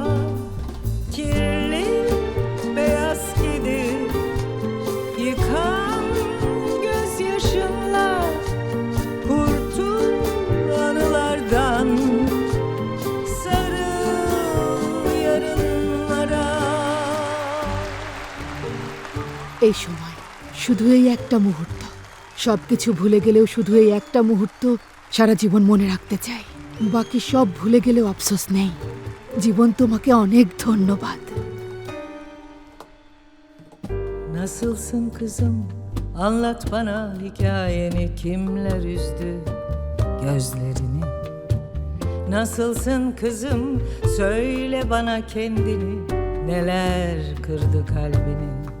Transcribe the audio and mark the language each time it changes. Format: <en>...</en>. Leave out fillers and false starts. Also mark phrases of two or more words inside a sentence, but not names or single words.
<tr>Kirli beyaz kedi yıkan gözyaşınla. Kurtul anılardan, sarıl yarınlara.</tr> <bn>এই সময় শুধু এই একটা মুহূর্ত, সব কিছু ভুলে গেলেও শুধু এই একটা মুহূর্ত সারা জীবন mone রাখতে চাই। বাকি সব ভুলে গেলেও আফসোস নেই। জীবন তোমাকে অনেক ধন্যবাদ।</bn> <tr>Nasılsın kızım? Anlat bana hikayeni, kimler üzdü gözlerini? Nasılsın kızım? Söyle bana kendini, neler kırdı kalbini?</tr>